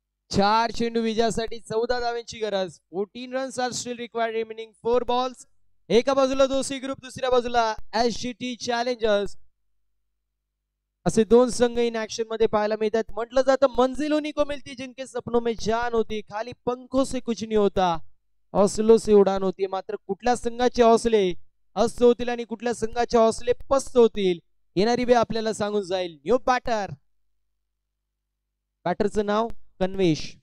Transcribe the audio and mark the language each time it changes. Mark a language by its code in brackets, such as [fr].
[mr] चार चेंडू विजयासाठी 14 धावांची गरज. [en] 14 runs are still required remaining 4 balls. [mr] एका बाजूला दोसी ग्रुप दुसऱ्या बाजूला एसजीटी चॅलेंजर्स असे 2 संघ इन ऍक्शन मध्ये पाहायला मिळतात. [hi] म्हटलं जातं मंजिल उन्हीं को मिलती जिनके सपनों में जान होती. खाली पंखों से कुछ नहीं होता हौसलों से उडान होती. [mr] मात्र कुठल्या संघाचे हौसले अस्त होतील आणि कुठल्या संघाचे हौसले पस्त होतील येणारी वेळ आपल्याला सांगून जाईल. New batter. बॅटरचं नाव कन्वेश.